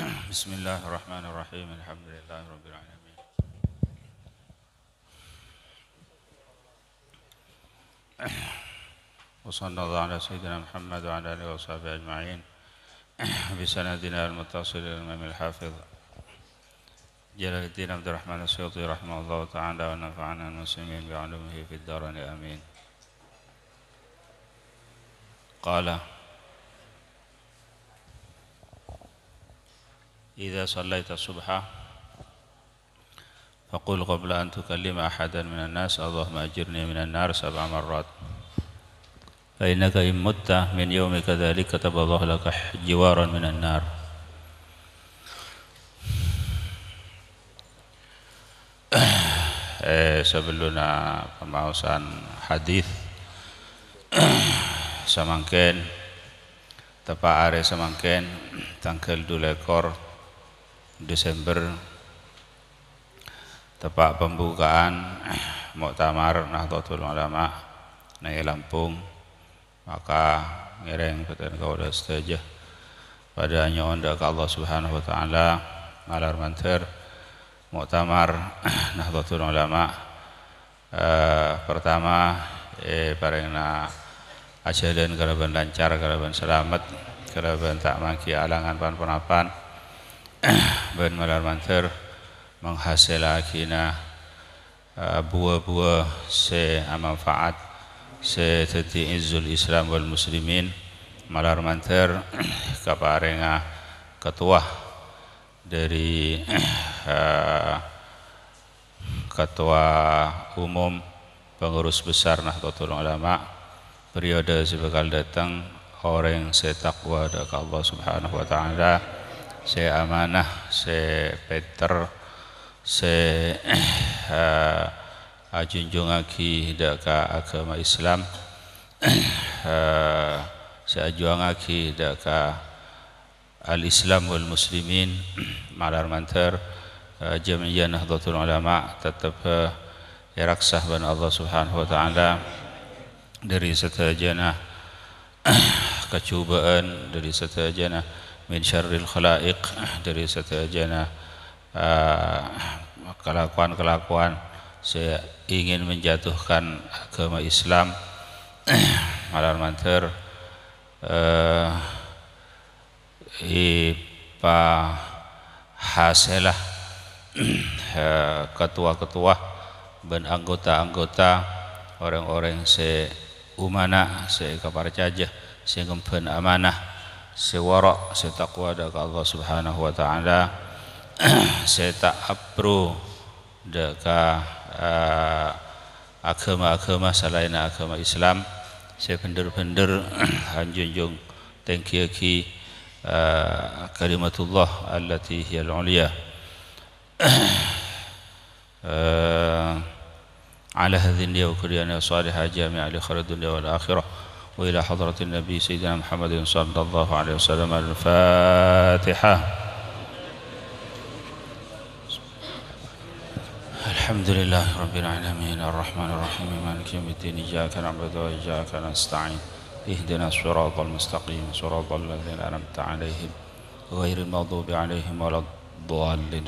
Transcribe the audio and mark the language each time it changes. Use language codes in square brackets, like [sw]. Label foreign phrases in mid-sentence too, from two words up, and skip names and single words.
[ar] بسم الله الرحمن الرحيم. الحمد لله رب العالمين. وصلى الله على سيدنا محمد وعلى آله وصحبه أجمعين. بسندنا المتصل الإمام الحافظ جلال الدين عبد الرحمن السيوطي رحمه الله تعالى ونفعنا المسلمين بعلومه في الدارين آمين. Qala إذا صليت الصبح فقل قبل أن تكلم أحدا من الناس اللهم أجرني من النار 7 مرات فإنك إن مت من يومك ذلك كتب الله لك جوارا من النار. [id] Sebelum pembahasan hadis [mad] samangken tepak are samangken tanggal 2 Desember tepak pembukaan Muktamar Nahdlatul Ulama nang Lampung, maka ngereng peten kaula sedaya pada nyuwun ka Allah [ar] سبحانه وتعالى [mad] malar manter Muktamar Nahdlatul Ulama pertama parengna ajalan kalaban lancar, kalaban selamat, kalaban tak mangki alangan pan-panapan ben malar manter menghasilakina buah-buah se manfaat se tati [ar] عز الإسلام والمسلمين [mad] malar manter kaparenga ketua dari ketua umum pengurus besar Nahdlatul Ulama periode sebekal datang orang se takwa kepada Allah [ar] سبحانه وتعالى, [mad] se amanah, se peter, se ajunjungaki daka agama Islam, se ajuangaki daka [ar] الإسلام والمسلمين [mad] malar manter Jamiyah Nahdlatul Ulama tetap iraksah ban Allah [ar] سبحانه وتعالى [mad] dari setajana kecubaan, dari setajana [ar] من شر الخلائق, [mad] dari setajana [id] kelakuan-kelakuan saya ingin menjatuhkan agama Islam [mad] malar manter ipa haselah [id] ketua-ketua dan anggota-anggota orang-orang [mad] se umana se kaparcaja se ngempen amanah se wara se taqwa da Allah [ar] سبحانه وتعالى [mad] se ta'abru da ka agama-agama selain agama Islam se bener-bener hanjunjung tengki [ar] كلمة الله التي هي العليا على هذه النية وكريانا صالحة جامعة لخير الدنيا والآخرة وإلى حضرة النبي سيدنا محمد صلى الله عليه وسلم. الفاتحة. الحمد لله رب العالمين الرحمن الرحيم مالك يوم الدين إياك نعبد وإياك نستعين اهدنا الصراط المستقيم صراط الذين أنعمت عليهم غير المغضوب عليهم ولا الضالين.